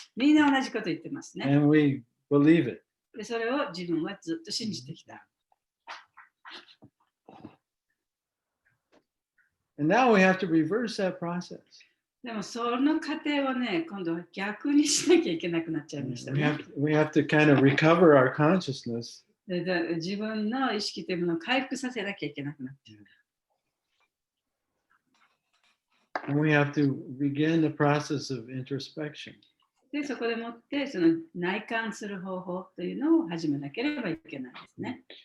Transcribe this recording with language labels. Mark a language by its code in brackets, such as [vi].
[ja] みんな同じこと言ってますね。 [en] and we believe it. [ja] で、それを自分はずっと信じてきた。 [en] And now we have to reverse that process. [ja] でもその過程をね、今度は逆にしなきゃいけなくなっちゃいましたね。 [en] We have to kind of recover our consciousness. [ja] で自分の意識というものを回復させなきゃいけなくなっちゃう。 [en] And we have to begin the process of introspection. [ja] で、そこでもってその内観する方法というのを始めなければいけないですね。